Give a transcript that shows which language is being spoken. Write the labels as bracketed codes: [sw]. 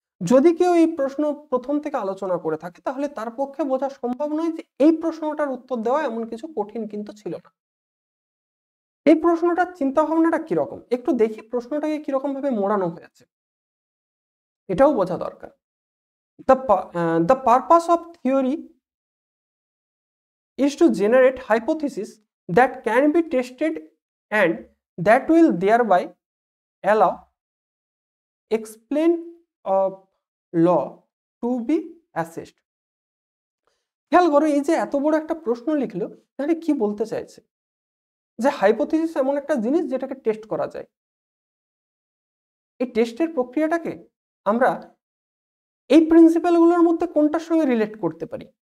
[bn] যদি কেউ এই প্রশ্ন প্রথম থেকে আলোচনা করে থাকে তাহলে তার পক্ষে বোঝা সম্ভব নয় যে এই প্রশ্নটার উত্তর দেওয়া এমন কিছু কঠিন কিন্তু ছিল না। এই প্রশ্নটার চিন্তা ভাবনাটা কিরকম একটু দেখি, প্রশ্নটাকে কিরকম ভাবে মোড়ানো হয়েছে এটাও বোঝা দরকার। [en] The purpose of theory is to generate hypotheses that can be tested and that will thereby allow explain of law to be assessed. [bn] খেয়াল করো, এই যে এত বড় একটা প্রশ্ন লিখলো, তাহলে কি বলতে চাইছে? যে হাইপোথিসিস এমন একটা জিনিস যেটাকে টেস্ট করা যায়। এই টেস্টের প্রক্রিয়াটাকে আমরা এই প্রিন্সিপালগুলোর মধ্যে কোনটার সঙ্গে রিলেট করতে পারি?